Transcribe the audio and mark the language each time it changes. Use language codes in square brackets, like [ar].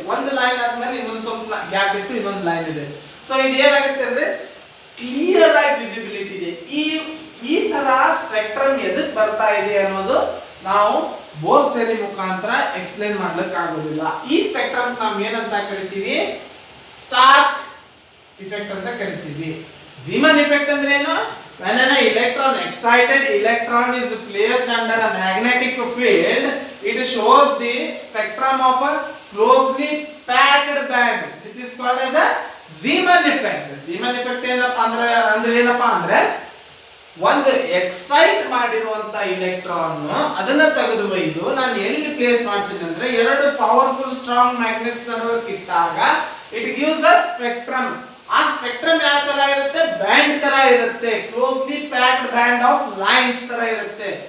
[kn] ಒಂದು ಲೈನ್ ಆದ್ಮೇಲೆ ಇನ್ನೊಂದು ಸ್ವಲ್ಪ ಗ್ಯಾಪ್ ಇಟ್ಟು ಇನ್ನೊಂದು ಲೈನ್ ಇದೆ. ಸೊ ಇದು ಏನಾಗುತ್ತೆ ಅಂದ್ರೆ ಕ್ಲಿಯರ್ ಆಗಿ ವಿಸಿಬಿಲಿಟಿ ಇದೆ. ಈ ತರ ಸ್ಪೆಕ್ಟ್ರಮ್ ಎದಕ್ ಬರ್ತಾ ಇದೆ ಅನ್ನೋದು ನಾವು ಬೋರ್ಸ್ ಥಿಯರಿ ಮುಖಾಂತರ ಎಕ್ಸ್ಪ್ಲೇನ್ ಮಾಡ್ಲಿಕ್ಕೆ ಆಗೋದಿಲ್ಲ. ಈ ಸ್ಪೆಕ್ಟ್ರಮ್ ನಾವು ಏನಂತ ಕರಿತೀವಿ, ಸ್ಟಾರ್ಕ್ ಇಫೆಕ್ಟ್ ಅಂತ ಕರಿತೀವಿ. ಝೀಮನ್ ಇಫೆಕ್ಟ್ ಅಂದ್ರೆ ಏನು, [en] when an excited electron is placed under a magnetic field, it shows the spectrum of a closely packed band. This is called as a Zeeman effect. [kn] Zeeman effect ಏನಪ್ಪಾ ಅಂದ್ರೆ ಒಂದು excite ಮಾಡಿರುವಂತ electron ಅದನ್ನ ತೆಗೆದು ಒಯ್ದು ನಾನು ಎಲ್ಲಿ ಪ್ಲೇಸ್ ಮಾಡ್ತೀನಿ ಅಂದ್ರೆ ಎರಡು ಪವರ್ಫುಲ್ ಸ್ಟ್ರಾಂಗ್ ಮ್ಯಾಗ್ನೆಟ್ಸ್ ನಡುವೆ ಇಟ್ಟಾಗ [en] It gives a spectrum. [kn] ಆ ಸ್ಪೆಕ್ಟ್ರಮ್ ಯಾವ ತರ ಇರುತ್ತೆ, ಬ್ಯಾಂಡ್ ತರ ಇರುತ್ತೆ, closely packed band of lines ತರ ಇರುತ್ತೆ.